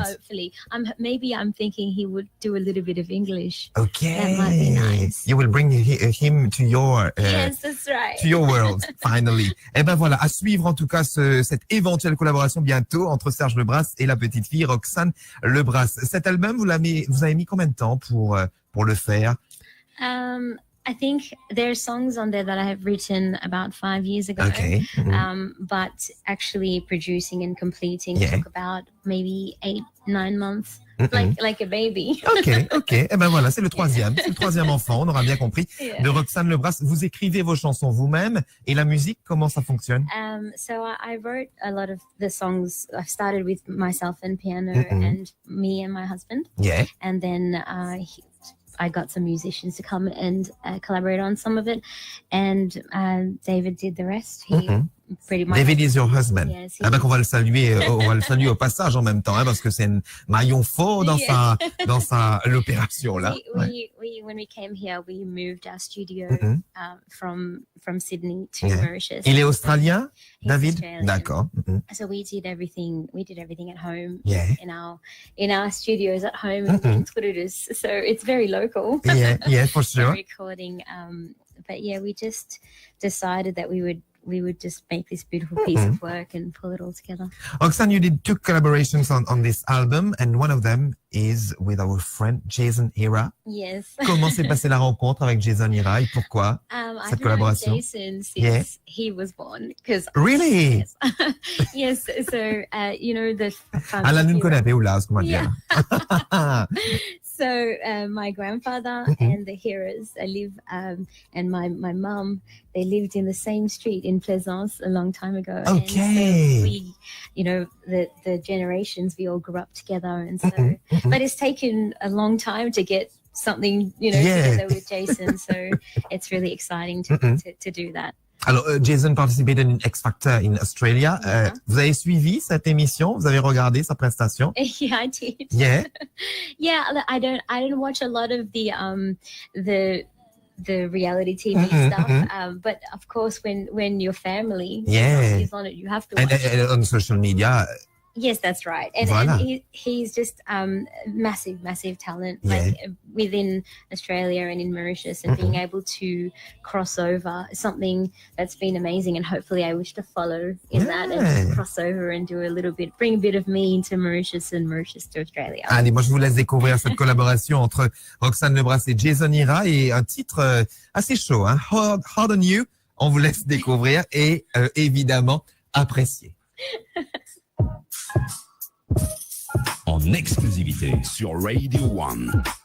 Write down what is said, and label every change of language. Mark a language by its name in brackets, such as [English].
[English] hopefully, maybe I'm thinking he would do a little bit of English. Okay. That might be nice. You will bring him to your Yes, that's right. to your world, finally. [French] Eh ben voilà, à suivre en tout cas cette éventuelle collaboration bientôt entre Serge Lebrasse et la petite fille Roxane Lebrasse. Cet album, vous avez mis combien de temps pour le faire? [English] I think there are songs on there that I have written about 5 years ago. Okay. But actually producing and completing Yeah. took about maybe 8-9 months, Mhm. like a baby. Ok. [French] Eh ben voilà, c'est le troisième enfant, on aura bien compris, [English] Yeah. [French] de Roxane Lebrasse. Vous écrivez vos chansons vous-même, et la musique, comment ça fonctionne? [English] So I wrote a lot of the songs. I started with myself and piano and me and my husband. Yeah. And then I got some musicians to come and collaborate on some of it. And David did the rest. He pretty much... David is your husband. Yes, he [French] Ah ben [English] is. [French] qu'on va le saluer, au passage en même temps, hein, parce que c'est un maillon fort dans [English] Yeah. [French] l'opération là. Ouais. [English] We when we came here, we moved our studio from Sydney to Yeah. Mauritius. [French] Il est australien, [English] He's [French] David? [English] Australian. [French] D'accord. [English] So we did everything at home. Yeah. In our studios at home in Toulouse. So it's very local. Yeah, for sure. Recording. But yeah, we just decided that we would just make this beautiful piece of work and pull it all together. Roxane, you did 2 collaborations on this album, and one of them is with our friend Jason Ira. Yes. [French] Comment s'est passée la rencontre avec Jason Ira et pourquoi? [English] I've [French] Cette [English] known [French] collaboration. [English] Jason since Yeah. he was born. Because Really? yes. So you know the. [French] Alain nous connaît, Oula, comment dire. [English] So my grandfather and the Hearers live, and my mum, they lived in the same street in Plaisance a long time ago. Okay. And so we, you know, the generations, we all grew up together, and so, but it's taken a long time to get something, you know, Yeah. together with Jason. So it's really exciting to do that. Alors, Jason participated in X Factor in Australia. Vous avez suivi cette émission? Vous avez regardé sa prestation? Yeah, I did. Yeah. Yeah, I don't watch a lot of the reality TV stuff. But of course, when your family is on it, you have to watch it. And on social media. Yes, that's right. And, [French] Voilà. [English] and he's just massive talent, Yeah. like within Australia and in Mauritius, and being able to cross over is something that's been amazing. And hopefully I wish to follow in that and just cross over and do a little bit, bring a bit of me into Mauritius and Mauritius to Australia. [French] Allez, moi je vous laisse découvrir cette collaboration entre Roxane Lebrasse et Jason Ira, et un titre assez chaud, hein? Hard on You. On vous laisse découvrir et évidemment apprécier. En exclusivité sur Radio One.